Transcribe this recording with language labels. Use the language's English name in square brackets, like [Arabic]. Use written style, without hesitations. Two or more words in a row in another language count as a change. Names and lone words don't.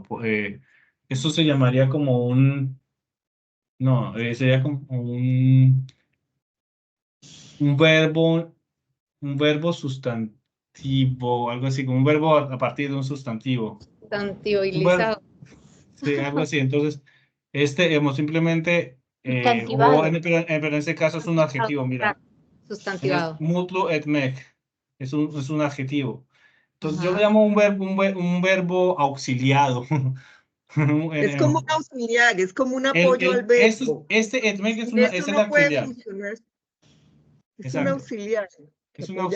[Spanish] Esto se llamaría como no, sería como un verbo, un verbo sustantivo, algo así, como un verbo a partir de un sustantivo. Un verbo, Sustantivizado. sí, algo así. Entonces, hemos simplemente, Sustantivado. pero en este caso es un adjetivo, mira. Sustantivado. [Turkish] Mutlu etmek. [Spanish] Es un adjetivo. Entonces, yo lo Ajá. llamo un verbo auxiliado. Es como un auxiliar, es como un apoyo al verbo. Este etmek Sin es eso el no puede auxiliar. funcionar. Es un Exacto. auxiliar que Es un apoya al